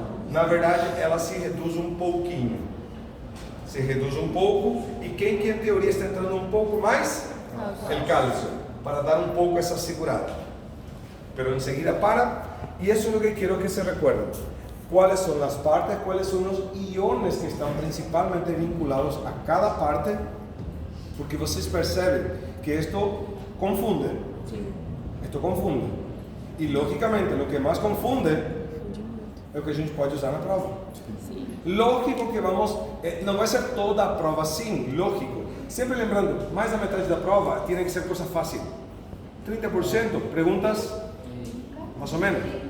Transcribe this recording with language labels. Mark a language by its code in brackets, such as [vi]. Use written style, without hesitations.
[pt] Na verdade, ela se reduz um pouquinho. Se reduz um pouco. E quem que em teoria está entrando um pouco mais? O cálcio. Para dar um pouco essa segurada. [es] Pero enseguida para. [pt] E isso é o que quero que [es] se recuerden. ¿Cuáles son las partes? ¿Cuáles son los iones que están principalmente vinculados a cada parte? [pt] Porque vocês percebem que [es] esto confunde. Esto confunde. [pt] E logicamente, o que mais confunde é o que a gente pode usar na prova. Lógico que vamos, não vai ser toda a prova assim, lógico. Sempre lembrando, mais da metade da prova tem que ser coisa fácil. 30% perguntas, mais ou menos.